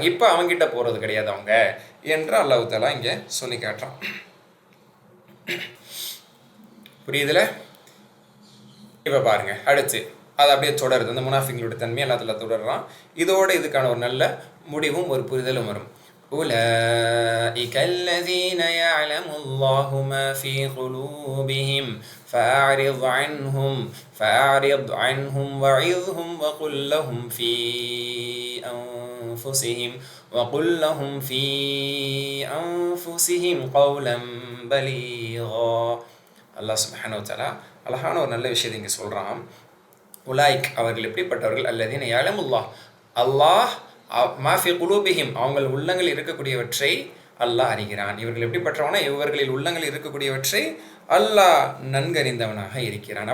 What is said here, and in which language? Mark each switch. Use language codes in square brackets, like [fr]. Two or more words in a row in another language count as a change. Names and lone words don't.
[ta] இப்போ அவங்ககிட்ட போகிறது கிடையாது அவங்க என்று [ar] الله تعالى [ta] இங்கே சொல்லி காட்டுறான். புரியுதுல? இப்போ பாருங்க, அடுத்து அது அப்படியே தொடருது. அந்த முனாஃபிக்களுடைய தன்மை [ar] الله تعالى [ta] தொடர்றான். இதோட இதுக்கான ஒரு நல்ல முடிவும் ஒரு புரிதலும் வரும். [ar] أولئك الذين يعلم الله ما في قلوبهم فأعرض عنهم وعظهم وقل لهم في أنفسهم قولا بليغا. الله سبحانه وتعالى [ta] அழகான ஒரு நல்ல விஷயத்தை இங்கே சொல்கிறான். உலாய்க் அவர்கள் எப்படிப்பட்டவர்கள்? [ar] الذين يعلم الله، الله ما في قلوبهم [ta] அவங்கள் உள்ளங்களில் இருக்கக்கூடியவற்றை அல்லாஹ் அறிகிறான். இவர்கள் எப்படிப்பட்டவனா? இவர்களில் உள்ளங்களில் இருக்கக்கூடியவற்றை அல்லாஹ் நன்கறிந்தவனாக இருக்கிறான்.